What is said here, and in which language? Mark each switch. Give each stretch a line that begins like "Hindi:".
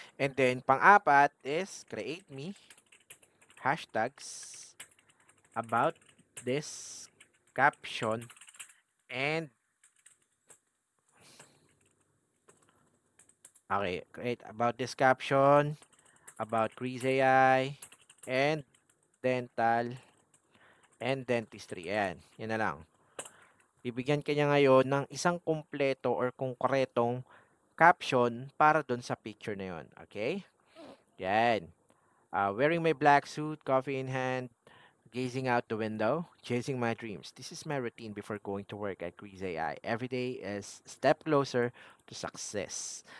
English: And then,
Filipino: pang-apat
English: is create me hashtags about this caption and okay, create about this caption about Chris AI and dental and dentistry.
Filipino: Ayan, yun na lang. Bibigyan ka niya ngayon ng isang kumpleto or konkretong caption para doon sa picture na yun. Okay? Yan.
English: Wearing my black suit, coffee in hand, gazing out the window, chasing my dreams. This is my routine before going to work at Chris AI. Every day is step closer to success.